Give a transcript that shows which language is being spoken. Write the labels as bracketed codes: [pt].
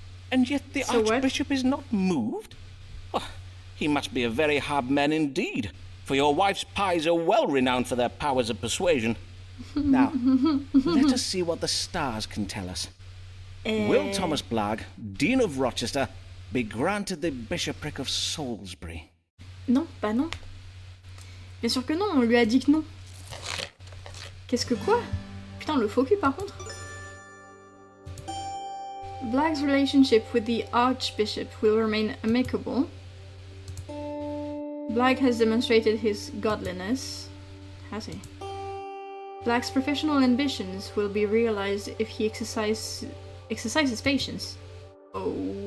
[en] And yet the Archbishop is not moved? Oh, he must be a very hard man indeed, for your wife's pies are well renowned for their powers of persuasion. Now, let us see what the stars can tell us. Will Thomas Blarg, Dean of Rochester, be granted the bishopric of Salisbury? [fr] Non, bah non. Bien sûr que non, on lui a dit que non. Qu'est-ce que quoi? Putain, le faux cul par contre. [en] Blarg's relationship with the Archbishop will remain amicable. Blarg has demonstrated his godliness. Has he? Blarg's professional ambitions will be realized if he exercises patience. Okay.